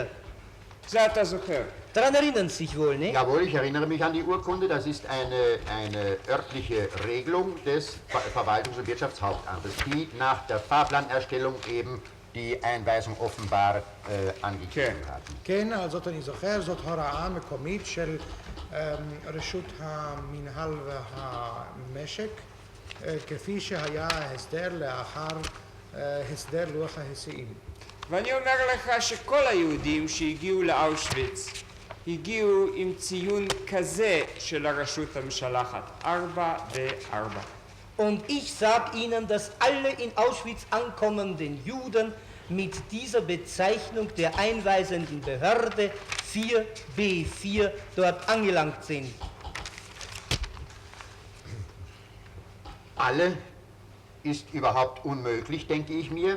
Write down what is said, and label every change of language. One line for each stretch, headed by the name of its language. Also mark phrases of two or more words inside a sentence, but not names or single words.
German: Daran erinnern Sie sich wohl, nicht? Jawohl, ich erinnere mich an die Urkunde. Das ist eine örtliche Regelung des Verwaltungs- und Wirtschaftshauptamtes, die nach der Fahrplanerstellung eben die Einweisung offenbar angegeben hat.
Hebrew: כן, אז זאת אני זוכר, זאת הוראה מקומית של רשות המינהל והמשק, כפי שהיה ההסדר לאחר הסדר לוח ההיסעים. ואני אומר לך שכל היהודים שהגיעו לאושוויץ הגיעו עם ציון כזה של הרשות המשלחת, 4B4.
German: Und ich sage Ihnen, dass alle in Auschwitz ankommenden Juden mit dieser Bezeichnung der einweisenden Behörde 4B4 dort angelangt sind. Alle ist überhaupt unmöglich, denke ich mir.